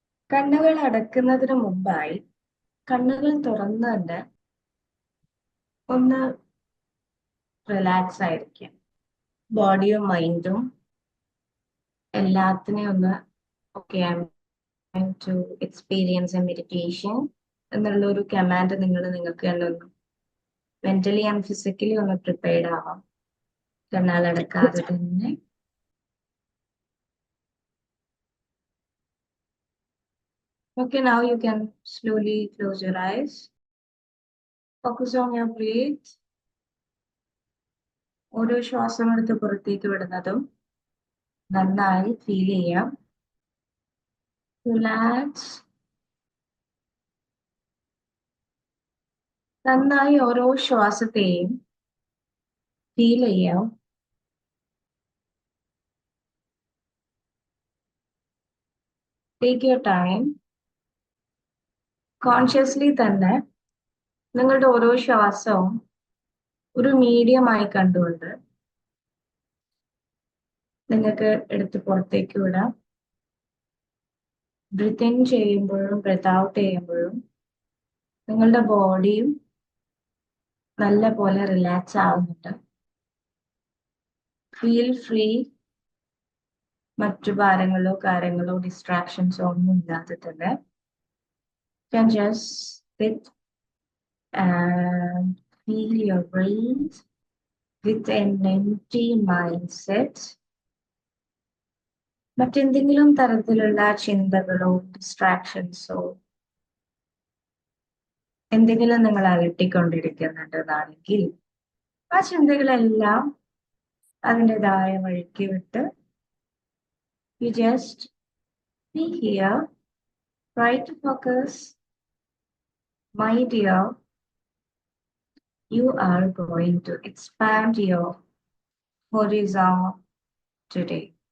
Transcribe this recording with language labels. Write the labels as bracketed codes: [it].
[ml] കണ്ണുകൾ അടക്കുന്നതിന് മുമ്പായി കണ്ണുകൾ തുറന്ന് തന്നെ ഒന്ന് റിലാക്സ് ആയിരിക്കാം. ബോഡിയും മൈൻഡും എല്ലാത്തിനെയും ഒന്ന് [en] okay to experience a meditation [ml] എന്നുള്ള ഒരു കമാൻഡ് നിങ്ങൾക്ക് തന്നെ ഒന്ന് മെന്റലി ആൻഡ് ഫിസിക്കലി ഒന്ന് പ്രിപ്പയർഡ് ആവാം. കണ്ണാലടക്കാതെ തന്നെ [en] okay, now you can slowly close your eyes. Focus on your breath. [ml] ഓരോ ശ്വാസം എടുത്ത് പുറത്തേക്ക് വിടുന്നതും നന്നായി ഫീൽ ചെയ്യാം. റിലാക്സ്. നന്നായി ഓരോ ശ്വാസത്തെയും ഫീൽ ചെയ്യാം. [en] Take your time. [ml] കോൺഷ്യസ്ലി തന്നെ നിങ്ങളുടെ ഓരോ ശ്വാസവും ഒരു മീഡിയമായി കണ്ടുകൊണ്ട് നിങ്ങൾക്ക് എടുത്ത് പുറത്തേക്ക് വിടാം. ബ്രീത്ത് ഇൻ ചെയ്യുമ്പോഴും ബ്രീത്ത് ഔട്ട് ചെയ്യുമ്പോഴും നിങ്ങളുടെ ബോഡിയും നല്ല പോലെ റിലാക്സ് ആവുന്നുണ്ട്. [en] Feel free. [ml] മറ്റു ഭാരങ്ങളോ കാര്യങ്ങളോ ഡിസ്ട്രാക്ഷൻസോ ഒന്നും ഇല്ലാതെ തന്നെ [en] can just sit and feel your breath with an empty mindset. [ml] മറ്റെന്തെങ്കിലും തരത്തിലുള്ള ചിന്തകളോ ഡിസ്ട്രാക്ഷൻസോ എന്തെങ്കിലും നിങ്ങൾ അലട്ടിക്കൊണ്ടിരിക്കുന്നുണ്ടെന്നാണെങ്കിൽ ആ ചിന്തകളെല്ലാം അതിൻ്റെതായ വഴിക്ക് വിട്ട് [en] you just be here, try to focus. My dear, you are going to expand your horizon today.